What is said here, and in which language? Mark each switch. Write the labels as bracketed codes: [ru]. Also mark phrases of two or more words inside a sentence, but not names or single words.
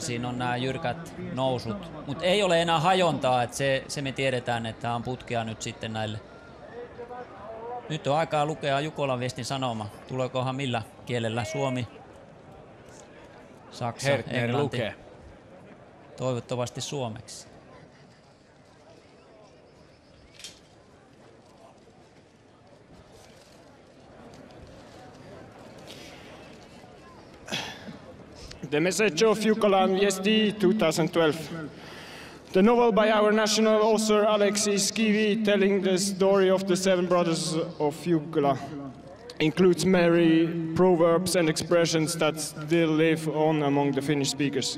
[fi] Siinä on nämä jyrkät nousut. Mutta ei ole enää hajontaa, että se me tiedetään, että on putkea nyt sitten näille. Nyt on aikaa lukea Jukolan Viestin sanoma. Tuleekohan millä kielellä? Suomi, Saksa, Hertner Englanti. lukee. Toivottavasti suomeksi. [en] The message of Jukolan Viesti 2012. The novel by our national author Alexis Kivi, telling the story of the 7 brothers of Jukala, includes many proverbs and expressions that still live on among the Finnish speakers.